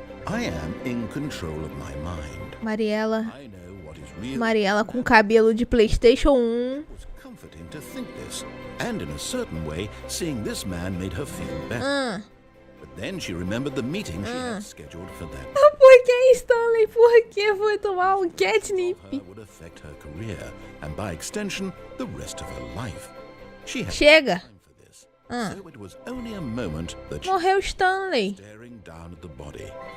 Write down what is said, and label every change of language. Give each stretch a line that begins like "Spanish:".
English: I am in control of my mind.
Portuguese: Mariela.
English: I know what is real.
Portuguese: Mariela com cabelo de PlayStation 1.
English: It was comforting to think this. And in a certain way, seeing this man made her feel better. But then she remembered the meeting she had scheduled for that.
Portuguese: Por que, Stanley? Por que foi tomar um catnip?
English: Her would affect her career, and by extension, the rest of her life. She had
Portuguese: Chega.
English: time for this. So it was only a moment that she
Portuguese: Morreu Stanley.
English: was staring down at the body.